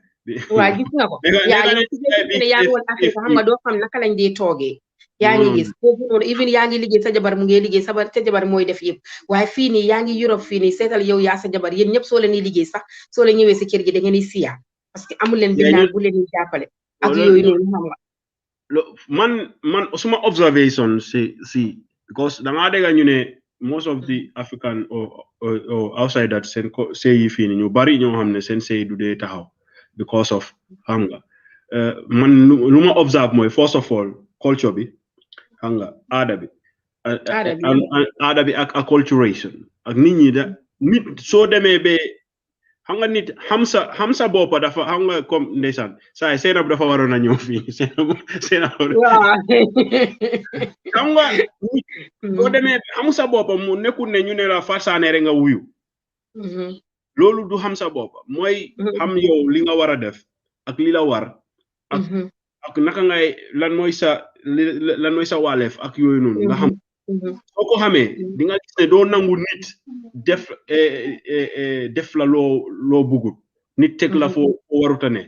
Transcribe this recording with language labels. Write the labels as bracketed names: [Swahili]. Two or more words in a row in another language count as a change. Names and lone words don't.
[Wolof] waaw gis nga ko yaa ngi woon Afrique xam nga doo xam naka lañ dee toogee yaa ngi gis foofu noonu even yaa ngi liggéey sa jabar mu ngi liggéey sa jabar mooy def yëpp waaye fii nii yaa ngi Europe fii nii seetal yow yaa sa jabar yéen ñëpp soo leen di liggéey sax soo leen ñëwee si kër gi da ngeen di siya [French] parce que [Wolof] amul leen bindaan bu leen di jàppale ak yooyu noonu xam nga man suma observation si because dangaa dégg ñu ne [English] most of the African or outside that say [Wolof] yi fii ni ñu bari ñoo xam ne seen say du dee taxaw [English] because of [Wolof] xam nga man lu ma observe mooy [English] first of all [Wolof] culture bi xam nga aada bi aada bi ak acculturation ak nit ñi da nit soo demee ba xam nga nit xam sa boppa dafa xam nga comme ndeysaan saa yi Seynab dafa waroon a ñëw fii Seynab xam nga nit soo demee xam sa boppa mu nekkul ne ñu ne la farsaane rek nga wuyu loolu du xam sa boppa mooy xam yow li nga war a def ak li la war ak naka ngay lan mooy sa wàlleef ak yooyu noonu nga xam soo ko xamee di nga gis ne doo nangu nit def la loo bugut nit teg la foo waruta ne